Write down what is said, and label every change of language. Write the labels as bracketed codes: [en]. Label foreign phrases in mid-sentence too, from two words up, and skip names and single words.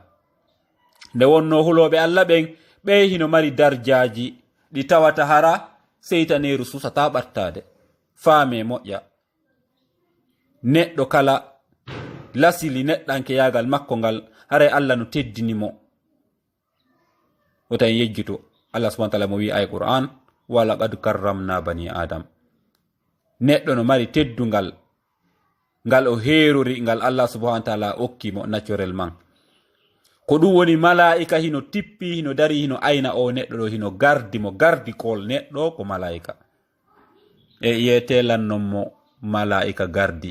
[ff] Nde wonno huloɓe Allah ɓen ɓe hino mari darjaji ɗi tawata hara seytaneru susata ɓattade. Faame moƴƴa, neɗɗo kala lasili neɗɗanke yagal makko ngal haray Allah no teddinimo wotan yejjuto. [ar] الله سبحانه وتعالى [ff] mo wi ay [ar] Qur'an, ولقد كرمنا بني آدم. [ff] Neɗɗo no mari teddungal ngal o herori ngal [ar] الله سبحانه وتعالى [ff] okkimo naturel man. Ko ɗum woni malaika hino tippi hino dari hino ayna o neɗɗo ɗo hino gardi mo, gardi kol neɗɗo ko malaika e yetelannon mo malaika gardi.